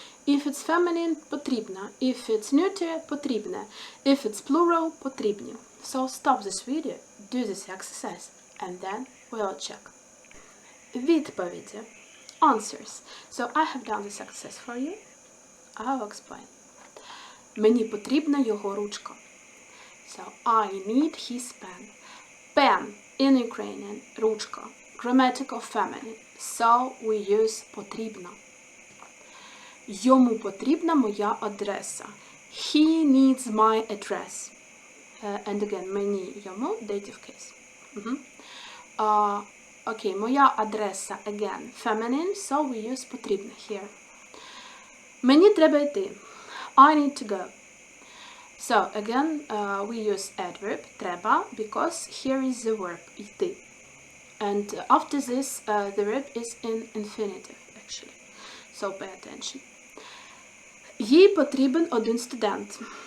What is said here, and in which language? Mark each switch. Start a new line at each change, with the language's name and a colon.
English: If it's feminine, потрібна. If it's neuter, потрібне. If it's plural, потрібні. So stop this video, do this exercise, and then we'll check.
Ukrainian: Відповіді.
English: Answers. So I have done this exercise for you. I'll explain.
Ukrainian: Мені потрібна його ручка.
English: So I need his pen. Pen in Ukrainian. Ручка. Grammatical feminine. So we use потрібна.
Ukrainian: Йому потрібна моя адреса.
English: He needs my address. And again, мені, йому, dative case. Okay,
Ukrainian: моя адреса,
English: again, feminine, so we use потрібно here.
Ukrainian: Мені треба йти.
English: I need to go. So, again, we use adverb, треба, because here is the verb, йти. And after this, the verb is in infinitive, actually. So, pay attention.
Ukrainian: Їй потрібен один студент.